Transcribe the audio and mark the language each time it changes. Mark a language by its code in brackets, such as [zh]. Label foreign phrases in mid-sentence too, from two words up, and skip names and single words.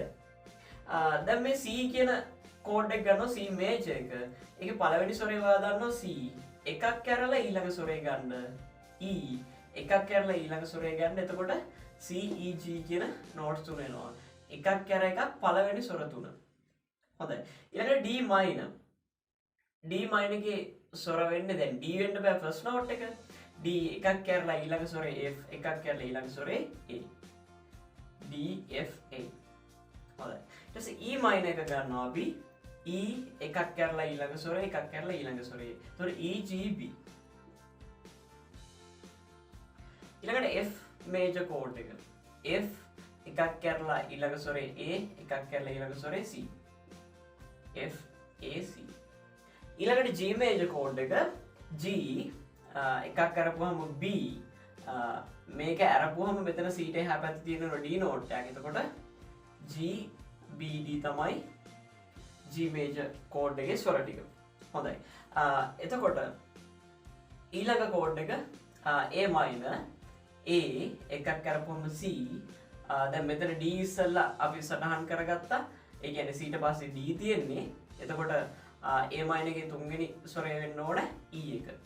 [si] දැන් මේ C කියන කෝඩ් එක ගන්නවා C මේජර් එක. ඒකේ පළවෙනි ස්වරය හොයා ගන්නවා C. එකක් කැරලා ඊළඟ ස්වරය ගන්න E. එකක් කැරලා ඊළඟ ස්වරය ගන්න. එතකොට C E G කියන නෝට්ස් තුන එනවා. එකක් කැර එකක් පළවෙනි ස්වර තුන. හොඳයි. ඊළඟට D minor. D minor එකේ ස්වර වෙන්නේ දැන් D වෙන්න බෑ [en] first note [si] එක. D එකක් කැරලා ඊළඟ ස්වරේ F, එකක් කැරලා ඊළඟ ස්වරේ A. D F A. හොඳයි. ඊට පස්සේ E minor එක ගන්නවා අපි. E එකක් කැරලා ඊළඟ ස්වරේ, එකක් කැරලා ඊළඟ ස්වරේ. එතකොට E G B. ඊළඟට F [en] major chord [si] එක. F එකක් කැරලා ඊළඟ ස්වරේ A, එකක් කැරලා ඊළඟ ස්වරේ C. F A C. ඊළඟට G [en] major chord [si] එක G එකක් කරපුවම B මේක අරපුවම මෙතන C ට එහා පැත්තේ තියෙන D note එකක්. එතකොට G B D තමයි G [en] major chord [si] එකේ ස්වර ටික. හොඳයි. එතකොට ඊළඟ chord එක A minor A එකක් කරපුවම C දැන් මෙතන D ඉස්සෙල්ලා අපි සටහන් කරගත්තා. ඒ කියන්නේ C ට පස්සේ D තියෙන්නේ. එතකොට A minor එකේ තුන්වෙනි ස්වරය වෙන්න ඕන E එක.